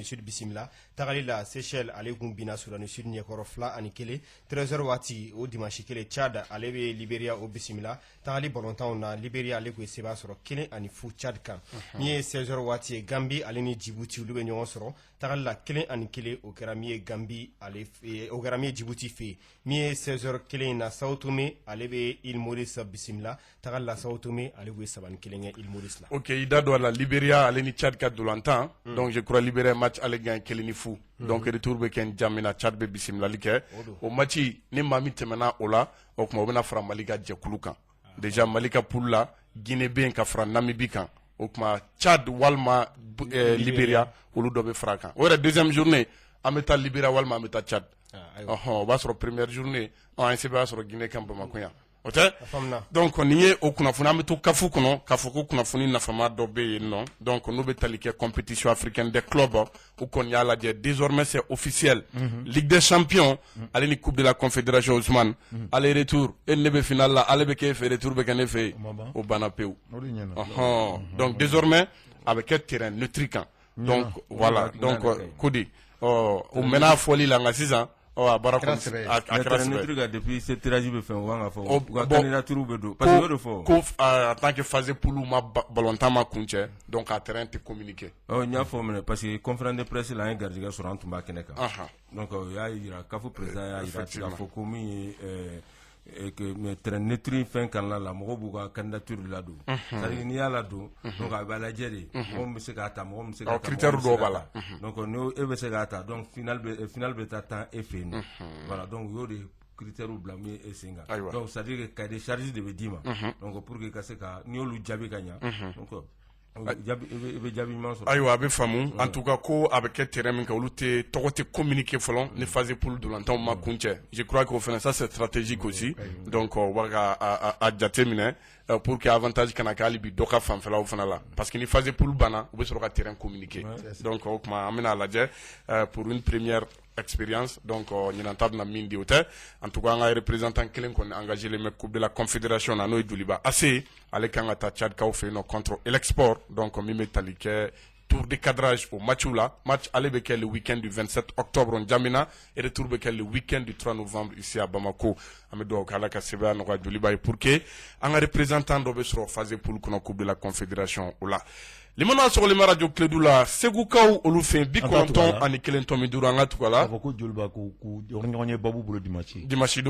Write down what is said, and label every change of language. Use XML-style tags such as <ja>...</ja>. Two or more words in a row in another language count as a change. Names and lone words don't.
<bm>Sud bisimila tagali la Seychelles ale kun binna Soudan du Sud ɲɛkɔrɔ 2-1 13h waati o dimanche kelen Tchad ale bɛ Libéria o bisimila tagali ballontanw na Libéria ale kun ye seba sɔrɔ 1-0 Tchad kan min ye 16h waati ye Gambie ale ni Djibouti olu bɛ ɲɔgɔn sɔrɔ tagali la 1-1 o kɛra min ye Gambie ale o kɛra min ye Djibouti fɛ min ye 16h kelen na Sao Tomé ale bɛ Île Maurice bisimila tagali la Sao Tomé ale kun ye 3-1 kɛ Île Maurice la ok i da don a la Libéria ale ni Tchad ka dolantan</bm> <fr>donc je crois</fr> <bm>Libéria match ale gagne 1-0 donc retour bɛ kɛ N'Djamena Tchad bɛ bisimilali kɛ o match ni maa min tɛmɛna o la o kuma o bɛna fara Mali ka jɛkulu kan déjà Mali ka poule la Guinée bɛ yen ka fara Namibie kan o kuma Tchad walima Libéria olu dɔ bɛ fara kan o yɛrɛ</bm> <fr>deuxième journée</fr> <bm>an bɛ taa Libéria walima an bɛ taa Tchad o b'a sɔrɔ</bm> <fr>première journée</fr> <bm>an se b'a sɔrɔ Guinée kan Bamako yan o tɛ donc nin ye o kunnafoni an bɛ to kafu kɔnɔ k'a fɔ ko kunnafoni nafama dɔ bɛ yen nɔ donc n'u bɛ tali kɛ</bm> <fr>compétition africaine des clubs</fr> <bm>u kɔni y'a lajɛ</bm> <fr>désormais c'est officiel</fr> <bm>Ligue des champions ale ni coupe de la confédération Ousmane ale retour e ne bɛ finale la ale bɛ k'e fɛ retour bɛ kɛ ne fɛ yen o banna pewu donc désormais a bɛ kɛ</bm> <fr>terrain neutre</fr> <bm>kan</bm> <fr>donc voilà donc</fr> <bm>Kodi o mena foli la nga sisan a bara comme a kɛra</bm> <fr>depuis ce tirage</fr> <bm>be fɛn wa nga fɔ ka candidature be do</bm> <fr>parce que</fr> <bm>o de fɔ ko</bm> <fr>en tant que phase poule</fr> <bm>ma ballontan ma kuncɛ donc a terrain te communiquer n y'a fɔ minɛ</bm> <fr>parce que conférence de presse</fr> <bm>la an ye garijɛgɛ sɔrɔ an tun b'a kɛnɛ kan donc o y'a yira kafo président y'a yira k'a fɔ ko min ye</bm> <fr>que terrain neutre</fr> <bm>fɛn kan la mɔgɔw b'u ka candidature ladon</bm> <fr>c'est à dire</fr> <bm>n'i y'a ladon donc a bɛ lajɛ de mɔgɔ min bɛ se k'a ta mɔgɔ min bɛ se k'a ta critère dɔw b'a la donc n'o e bɛ se k'a ta donc final bɛ taa tan e fɛ yen</bm> <fr>voilà donc</fr> <bm>o y'o de critères bila min e sen kan</bm> <fr>donc c'est à dire que cahier de charge</fr> <bm>de bɛ d'i ma</bm> <fr>donc pour que</fr> <bm>ka se ka n'i y'olu jaabi ka ɲa donc ayiwa a bɛ faamu</bm> <fr>en tout cas</fr> <bm>ko a bɛ kɛ terrain min kan olu tɔgɔ tɛ communiquer fɔlɔ ni</bm> <fr>phase poule</fr> <bm>dolantanw ma kuncɛ</bm> <fr>je crois que</fr> <bm>o fana</bm> <fr>ça c'est stratégique aussi donc</fr> <bm>o b'a ka a jate minɛ</bm> <fr>pour que avantage</fr> <bm>kana kɛ hali bi dɔ ka fanfɛlaw fana la</bm> <fr>parce que</fr> <bm>ni</bm> <fr>phase poule</fr> <bm>banna u bɛ sɔrɔ ka terrain communiquer donc o tuma an bɛna a lajɛ</bm> <fr>pour une première expérience donc</fr> <bm>ɲinan ta bɛna min di o tɛ</bm> <fr>en tout cas</fr> <bm>an ka représentant kelen kɔni engagé len bɛ coupe de la confédération na n'o ye Joliba Ase ale kan ka taa Tchad kaw fɛ yen nɔ contre Elexport donc min bɛ tali kɛ</bm> <fr>tour de cadrage au match là match aller</fr> <bm>bɛ kɛ</bm> <fr>le week-end du 27 octobre N'Djamena et retour</fr> <bm>bɛ kɛ</bm> <fr>le week-end du 3 novembre ici à Bamako</fr> <bm>an bɛ dugawu kɛ Ala ka sɛbɛya nɔgɔya Joliba ye</bm> <fr>pour que</fr> <bm>an ka représentant dɔ bɛ sɔrɔ</bm> <fr>phase poule</fr> <bm>kɔnɔ coupe de la confédération o la limana sɔgɔlima radio Clédou la segukaw olu fɛ 91 tɔmi duuru an ka tugu a la a fɔ ko Joliba ko ɲɔgɔn ye babu bolo dimanche don</bm>